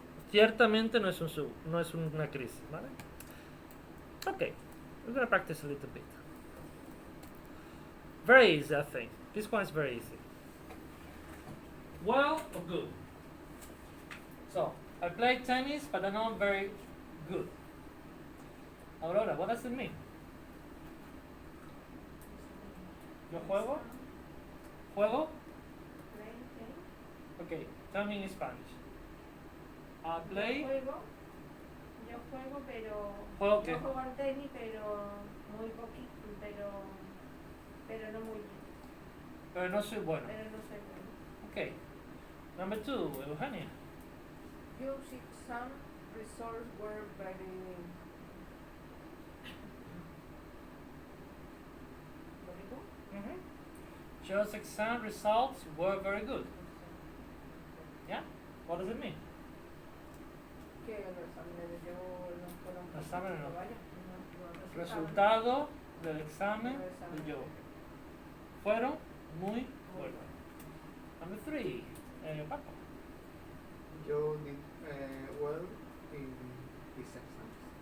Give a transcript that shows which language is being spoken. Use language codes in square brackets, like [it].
[es] Ciertamente no es una crisis, ¿vale? [en] Okay, we're gonna practice a little bit. Very easy, I think. This one is very easy. Well or good? So, I play tennis, but I'm not very good. Aurora, what does it mean? [es] ¿Yo juego? ¿Juego? [en] Okay, tell me in Spanish. I play. [es] Yo juego, pero ¿Juego qué? yo juego al tenis, pero muy poquito, pero no muy bien. Pero no soy bueno. Pero no soy bueno. [en] Okay. Number 2, Eugenia. Joe's exam results were very good. Joe's exam results were very good. Yeah? What does it mean? [es] Que los exámenes de Joe no fueron Los exámenes no. vaya, Resultado del examen de Joe fueron muy buenos. [en] Number 3, Paco. Joe did well in his exams.